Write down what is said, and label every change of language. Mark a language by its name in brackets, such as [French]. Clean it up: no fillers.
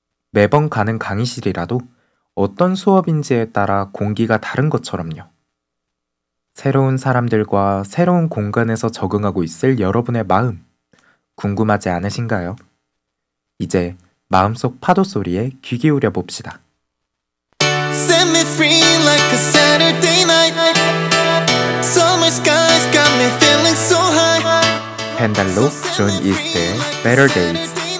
[Korean] 매번 가는 강의실이라도 어떤 수업인지에 따라 공기가 다른 것처럼요. 새로운 사람들과 새로운 공간에서 적응하고 있을 여러분의 마음, 궁금하지 않으신가요? 이제 마음속 파도 소리에 귀 기울여 봅시다. [English] Set me free like a Saturday night. Summer skies got me feeling so high. [Korean] 펜달록 존 이스트의 Better Days.